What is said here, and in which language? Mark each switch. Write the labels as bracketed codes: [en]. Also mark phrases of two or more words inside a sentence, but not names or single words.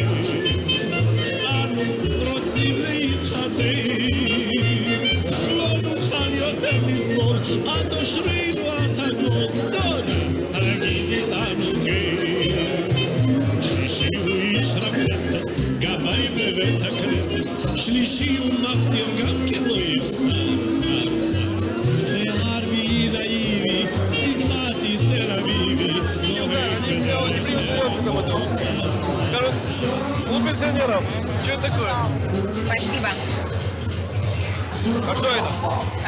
[he] אנו רוצים להתחתן, לא נוכל יותר לסבול, את אושרינו את הגול, תודה, הגידי לנו כן. שלישי הוא איש רב-כסת, גבאי בבית הכנסת, שלישי הוא מפטיר גם כן לא יפסק. [ru] Пенсионерам. Что это такое? Спасибо. А что это? А?